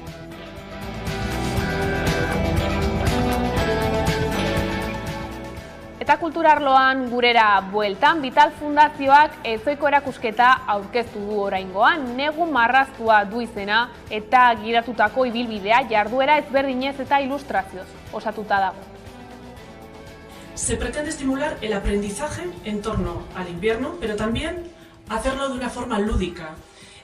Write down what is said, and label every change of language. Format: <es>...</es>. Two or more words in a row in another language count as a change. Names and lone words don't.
<eu>Eta kulturarloan gurera bueltan, Vital Fundazioak ezoiko erakusketa aurkeztu du oraingoan. Negu marraztua du izena eta giratutako ibilbidea jarduera ezberdinez eta ilustrazioz osatuta dago.</eu> <es>Se pretende estimular el aprendizaje en torno al invierno, pero también hacerlo de una forma lúdica.</es>